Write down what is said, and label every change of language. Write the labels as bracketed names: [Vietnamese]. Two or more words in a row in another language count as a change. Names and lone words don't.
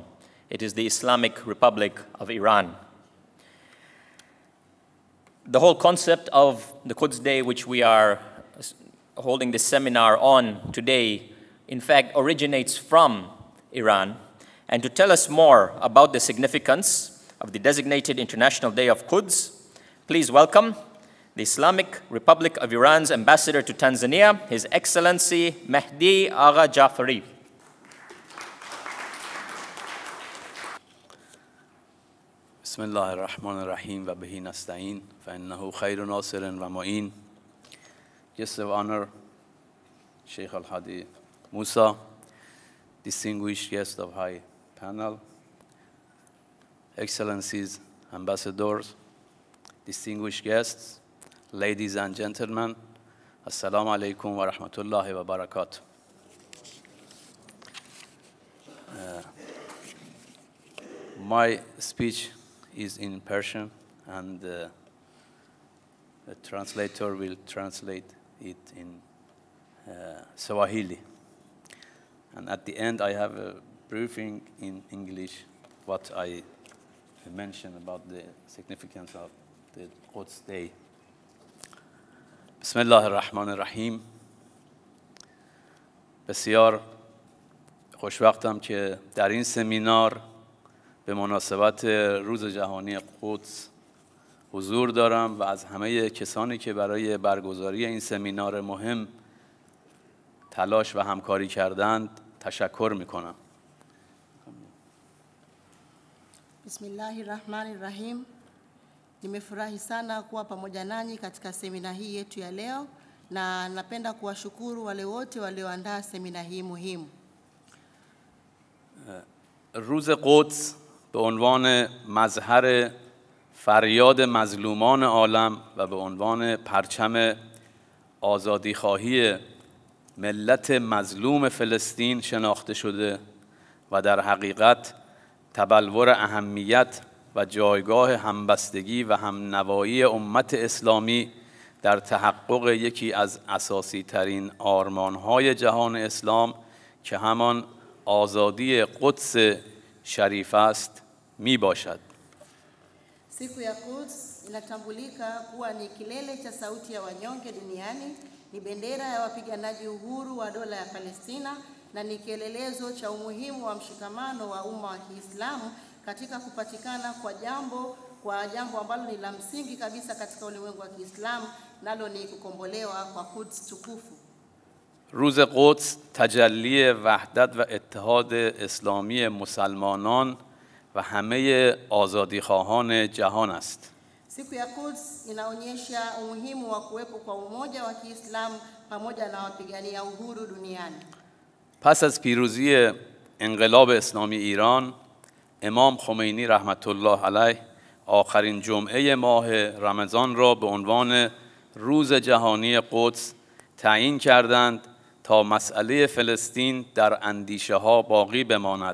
[English] It is the Islamic Republic of Iran. The whole concept of the Quds Day, which we are holding this seminar on today, in fact, originates from Iran. And to tell us more about the significance of the designated International Day of Quds, please welcome the Islamic Republic of Iran's ambassador to Tanzania, His Excellency Mehdi Agha Jafari. [Arabic] بسم الله الرحمن الرحیم و بهی نستعین فإنه خیر ناصر و معین. [English] Guest of honor, Sheikh Al-Hadi Musa, distinguished guest of high panel, excellencies, ambassadors, distinguished guests, ladies and gentlemen, [Arabic] السلام عليكم ورحمة الله وبركاته. [English] My speech is in Persian, and the translator will translate it in Swahili. And at the end, I have a briefing in English, what I mentioned about the significance of the Quds Day. [Arabic] بسم الله الرحمن الرحیم. [Persian] بسیار خوشوقتم که در این سمینار به مناسبت روز جهانی قدس حضور دارم و از همه کسانی که برای برگزاری این سمینار مهم تلاش و همکاری کردند تشکر میکنم. [Arabic] بسم الله الرحمن الرحيم. [Swahili] Nimefurahi sana kuwa pamoja nanyi katika semina hii yetu ya leo, na napenda kuwashukuru wale wote walioandaa semina hii muhimu. [Persian] روز قدس به عنوان مظهر فریاد مظلومان عالم و به عنوان پرچم آزادیخواهی ملت مظلوم فلسطین شناخته شده و در حقیقت تبلور اهمیت و جایگاه همبستگی و همنوایی امت اسلامی در تحقق یکی از اساسی ترین آرمان‌های جهان اسلام که همان آزادی قدس شریف است می باشد. [Swahili] Siku ya Quds inatambulika kuwa ni kilele cha sauti ya wanyonge duniani, ni bendera ya wapiganaji uhuru wa dola ya Palestina na ni kielelezo cha umuhimu wa mshikamano wa umma wa Kiislamu katika kupatikana kwa jambo ambalo ni la msingi kabisa katika ulimwengu wa Kiislamu, nalo ni kukombolewa kwa Quds tukufu. [Persian] روز قدس تجلی وحدت و اتحاد اسلامی مسلمانان و همه آزادیخواهان جهان است. [Swahili] Siku ya Quds inaonyesha umuhimu wa kuwepo kwa umoja wa Kiislamu pamoja na wapigania uhuru duniani. [Persian] پس از پیروزی انقلاب اسلامی ایران، امام خمینی رحمت الله علیه آخرین جمعه ماه رمضان را به عنوان روز جهانی قدس تعیین کردند تا مسئله فلسطین در اندیشه ها باقی بماند.